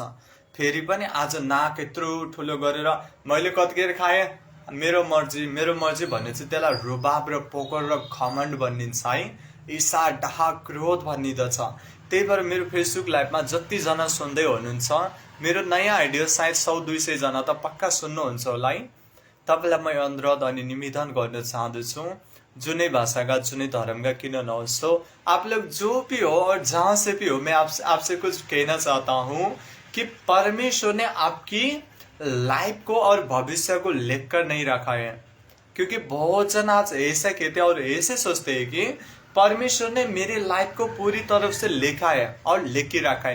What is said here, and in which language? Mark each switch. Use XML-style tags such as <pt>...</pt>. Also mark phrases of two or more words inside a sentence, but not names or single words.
<ne>फेरि पनि आज नाक यत्रो ठुलो गरेर मैले कतिखेर खाएँ, मेरो मर्जी भने चाहिँ त्यसलाई रुबाब र पोकर र घमण्ड भनिन्छ है, ईर्ष्या डाहा क्रोध भनिदछ। त्यही भएर मेरो फेसबुक लाइभमा जतिजना सुन्दै हुनुहुन्छ, मेरो नयाँ आइडिया सायद 100-200 जना त पक्का सुन्नुहुन्छ होला है। तपाईँलाई म अनुरोध अनि निवेदन गर्न चाहदछु, जुनै भाषा का जुनै धर्म का</ne> <hi>क्यों न हो, आप लोग जो भी हो और जहां से भी हो, मैं आपसे कुछ कहना चाहता हूँ कि परमेश्वर ने आपकी लाइफ को और भविष्य को लिख कर नहीं रखा है। क्योंकि बहुत जन आज ऐसा कहते हैं और ऐसे सोचते हैं कि परमेश्वर ने मेरे लाइफ को पूरी तरफ से लिखा है और लिख के रखा है।</hi>